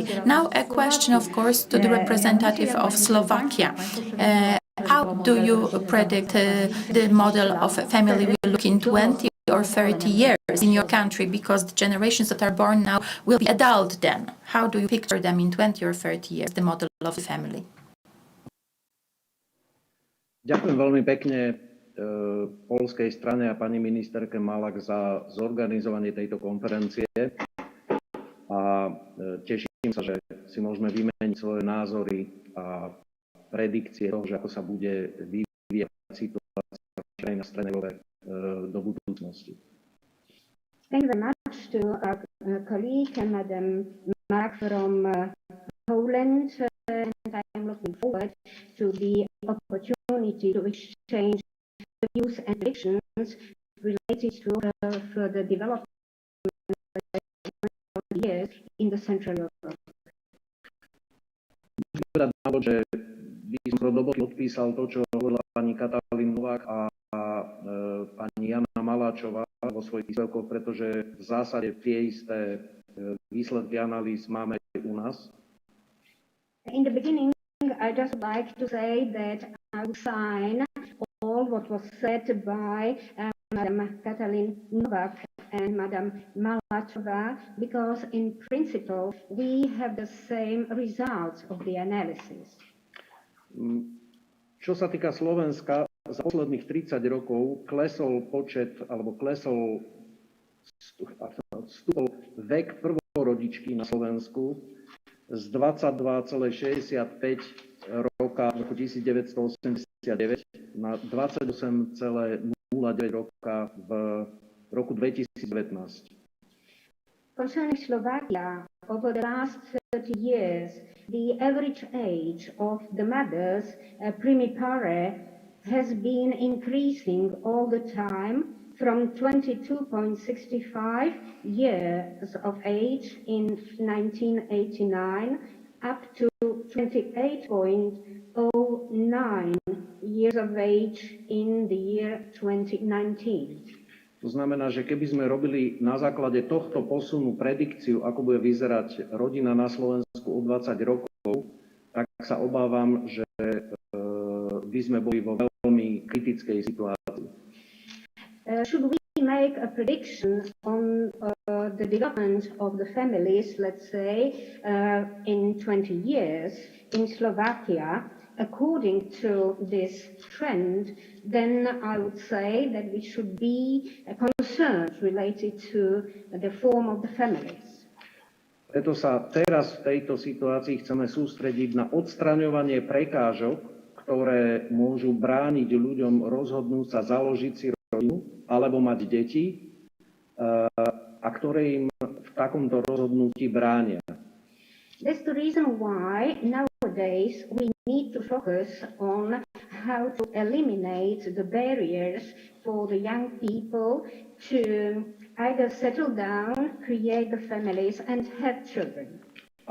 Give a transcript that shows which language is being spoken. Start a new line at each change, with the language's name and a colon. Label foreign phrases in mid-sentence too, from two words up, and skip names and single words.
English: Now a question, of course, to the representative of Slovakia. How do you predict the model of family will look in 20 or 30 years in your country, because the generations that are born now will be adult then? How do you picture them in 20 or 30 years, the model of the family?
Slovak: Ďakujem veľmi pekne poľskej strane a pani ministerke Malak za zorganizovanie tejto konferencie. A teším sa, že si môžeme vymeniť svoje názory a predikcie toho, že ako sa bude vyvíjať situácia na Strednej Európe do budúcnosti.
English: Thank you very much to our colleague, Madam Mark from Poland, and I am looking forward to the opportunity to exchange views and predictions related to further development of years in the Central Europe.
Slovak: Že by som roboty odpísal to, čo hovorila pani Katalin Novák a pani Jana Maláčová vo svojich príspevkoch, pretože v zásade tie isté výsledky analýz máme aj u nás.
English: In the beginning, I just like to say that I would sign all what was said by Madam Katalin Novák and Madam Maláčová, because in principle we have the same results of the analysis.
Slovak: Čo sa týka Slovenska, za posledných 30 rokov klesol počet, alebo klesol vstúpol vek prvorodičky na Slovensku z 22,65 roka v roku 1989 na 28,09 roka v roku 2019.
English: Concerning Slovakia, over the last 30 years, the average age of the mothers primipare has been increasing all the time from 22.65 years of age in 1989 up to 28.09 years of age in the year 2019.
Slovak: To znamená, že keby sme robili na základe tohto posunu predikciu, ako bude vyzerať rodina na Slovensku o 20 rokov, tak sa obávam, že by sme boli vo veľmi kritickej situácii.
English: Should we make a prediction on the development of the families, let's say, in 20 years in Slovakia, according to this trend, then I would say that we should be concerned related to the form of the families.
Slovak: Preto sa teraz v tejto situácii chceme sústrediť na odstraňovanie prekážok, ktoré môžu brániť ľuďom rozhodnúť sa založiť si rodinu alebo mať deti a ktoré im v takomto rozhodnutí bránia.
English: That's the reason why nowadays we need to focus on how to eliminate the barriers for the young people to either settle down, create the families and have children.